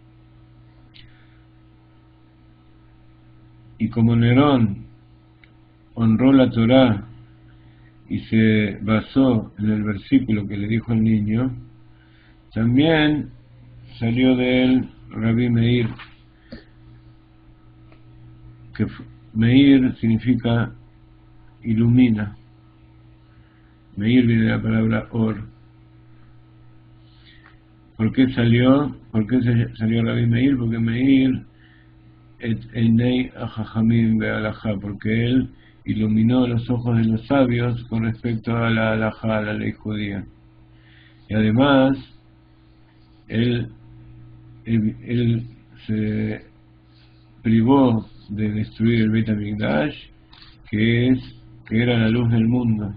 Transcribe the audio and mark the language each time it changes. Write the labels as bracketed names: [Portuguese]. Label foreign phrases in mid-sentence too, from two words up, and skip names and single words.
[Spanish] Y como Nerón honró la Torá y se basó en el versículo que le dijo al niño, también salió de él Rabbi Meir, que Meir significa ilumina. Meir viene de la palabra or. ¿Por qué salió Rabbi Meir? [Hebrew] Porque מאיר את עיני החכמים בהלכה, [Spanish] porque él iluminó los ojos de los sabios con respecto a la halajá, a la ley judía. Y además, él se privó de destruir el Beit HaMikdash, que era la luz del mundo.